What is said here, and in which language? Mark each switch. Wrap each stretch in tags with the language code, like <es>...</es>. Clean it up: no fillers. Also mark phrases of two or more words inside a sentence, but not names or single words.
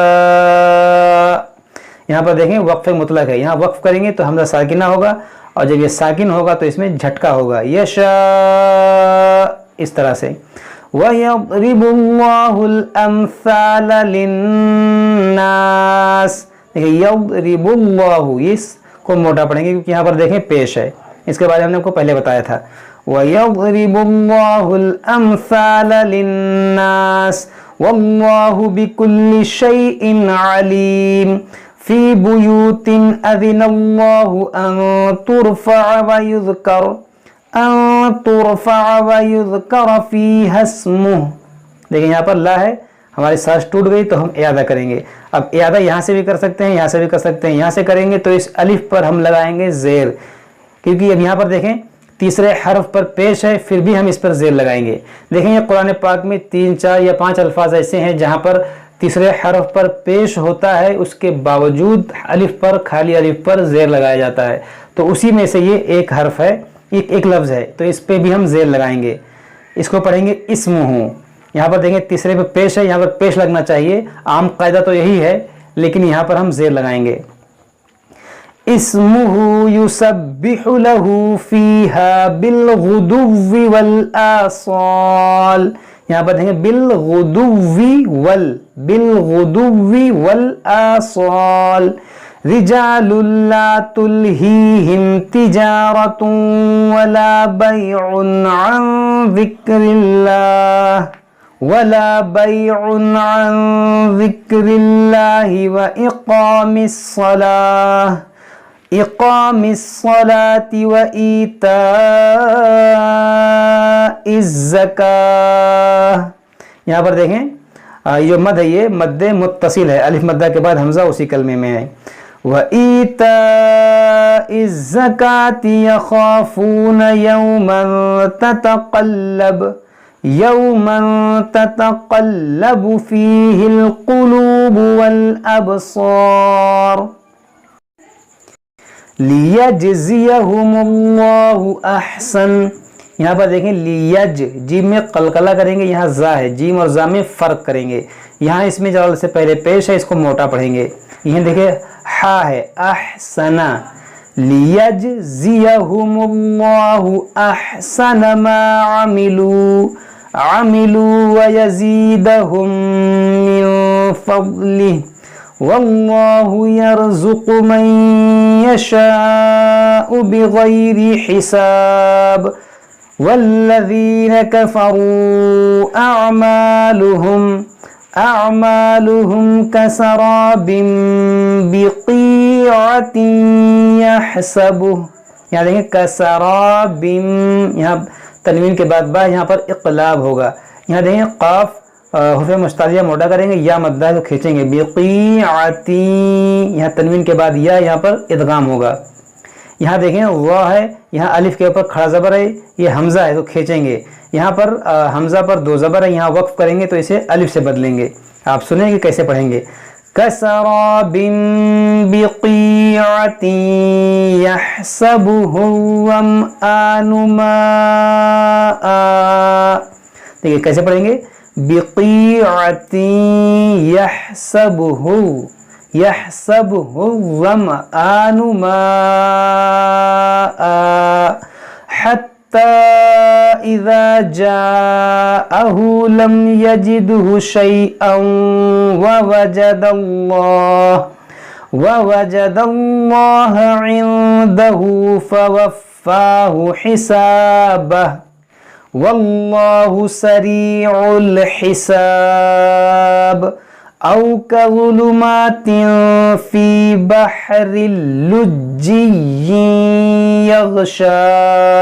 <ur>یہاں پر دیکھیں وقف مطلق ہے، یہاں وقف کریں گے تو ہمزہ ساکنہ ہوگا، اور جب یہ ساکن ہوگا تو اس میں جھٹکا ہوگا، یشاء، اس طرح سے.</ur> <ar>ويضرب الله الأمثال للناس,</ar> <ur>دیکھیے یضرب اللہ، اس کو موٹا پڑھیں گے کیونکہ یہاں پر دیکھیں پیش ہے، اس کے بارے میں ہم نے آپ کو پہلے بتایا تھا.</ur> <ar>ويضرب الله الأمثال للناس والله بكل شيء عليم في بيوت أذن الله أن ترفع ويذكر فيها اسمه.</ar> <ur>دیکھیے یہاں پر لا ہے، ہماری سانس ٹوٹ گئی تو ہم اعادہ کریں گے. اب اعادہ یہاں سے بھی کر سکتے ہیں، یہاں سے بھی کر سکتے ہیں، یہاں سے کریں گے تو اس الف پر ہم لگائیں گے زیر، کیونکہ اب یہاں پر دیکھیں تیسرے حرف پر پیش ہے، پھر بھی ہم اس پر زیر لگائیں گے. دیکھیں یہ قرآن پاک میں 3، 4 یا 5 الفاظ ایسے ہیں جہاں پر تیسرے حرف پر پیش ہوتا ہے، اس کے باوجود الف پر، خالی الف پر زیر لگایا جاتا ہے، تو اسی میں سے یہ ایک حرف ہے، ایک لفظ ہے، تو اس پہ بھی ہم زیر لگائیں گے. اس کو پڑھیں گے اسمہ، یہاں پر دیکھیں تیسرے پہ پیش ہے، یہاں پر پیش لگنا چاہیے، عام قاعدہ تو یہی ہے، لیکن یہاں پر ہم زیر لگائیں گے.</ur> <ar>اسمه يسبح له فيها بالغدو والآصال.</ar> <ur>یہاں پر دیکھیں</ur> <ar>بالغدو والآصال. رجال لا تلهيهم تجارة ولا بيع عن ذكر الله وإقام الصلاة وإيتاء الزكاة.</ar> <ur>یہاں پر دیکھیں یہ جو مد ہے یہ مدِ متصل ہے، الف مدہ کے بعد ہمزہ اسی کلمے میں ہے.</ur> <ar>وإيتاء الزكاة يخافون يوما تتقلب فيه القلوب والأبصار. ليجزيهم الله أحسن.</ar> <ur>یہاں پر دیکھیں لیج، جیم میں قلقلہ کریں گے، یہاں زا ہے، جیم اور زا میں فرق کریں گے. یہاں اس میں جلال سے پہلے پیش ہے، اس کو موٹا پڑھیں گے. یہاں دیکھیے حا ہے</ur> <ar>أحسن، ليجزيهم الله أحسن ما عملوا ويزيدهم من فضله والله يرزق من يشاء بغير حساب والذين كفروا أعمالهم كسراب بقيعة يحسبه,</ar> <ur>یہاں دیکھیں کسراب، یہاں تنوین کے بعد با، یہاں پر اقلاب ہوگا. یہاں دیکھیں قاف حروفِ مستعلیہ موٹا کریں گے، یا مدہ ہے تو کھینچیں گے، بقیعۃ، یہاں تنوین کے بعد یا، یہاں پر ادغام ہوگا. یہاں دیکھیں واہ ہے، یہاں الف کے اوپر کھڑا زبر ہے، یہ ہمزہ ہے تو کھینچیں گے. یہاں پر ہمزہ پر دو زبر ہے، یہاں وقف کریں گے تو اسے الف سے بدلیں گے. آپ سنیں گے کیسے پڑھیں گے,</ur> <ar>كسراب بقيعة يحسبه الظمآن ماء.</ar> <ur>دیکھیے کیسے پڑھیں گے,</ur> <ar>بقيعة يحسبه الظمآن ماء حتى إذا جاءه لم يجده شيئا ووجد الله عنده فوفاه حسابه والله سريع الحساب أو كظلمات في بحر لجي يغشاه.</ar>